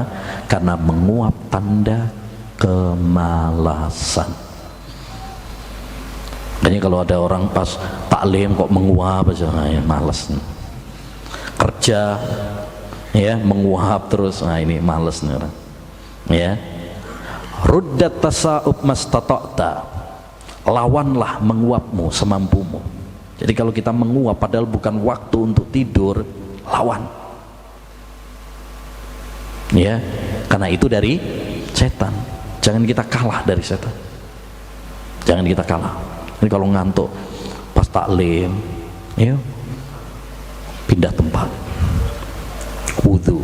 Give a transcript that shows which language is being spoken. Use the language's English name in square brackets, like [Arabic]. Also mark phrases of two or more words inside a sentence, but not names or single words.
[Indonesian] Karena menguap tanda kemalasan. Makanya kalau ada orang pas taklim kok menguap aja, ya malas. Kerja ya menguap terus, nah ini malas nih orang. Ya. [Arabic] رد التثاؤب ما استطعت, [Indonesian] lawanlah menguapmu semampumu. Jadi kalau kita menguap padahal bukan waktu untuk tidur, lawan. Ya, karena itu dari setan. Jangan kita kalah dari setan. Jangan kita kalah. Ini kalau ngantuk pas taklim, ya pindah tempat, wudu.